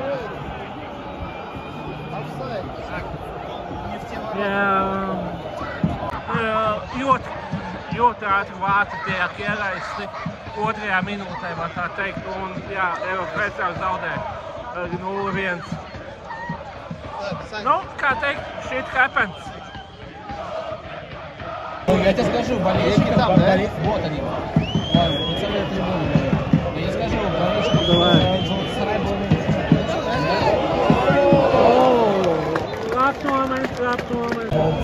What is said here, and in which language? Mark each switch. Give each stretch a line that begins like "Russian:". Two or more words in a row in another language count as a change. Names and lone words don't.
Latvian: Ļoti ātri vāti tiek ielaisti otrajā minūtē, var tā teikt, un jā, LFS jau zaudē 0-1.
Russian: Ну, как
English: shit happens.
Russian: Я тебе скажу, болельщики там, да? Вот они. Представляю трибуну. Я тебе скажу, болельщики Галатасарай были. Lapnomens.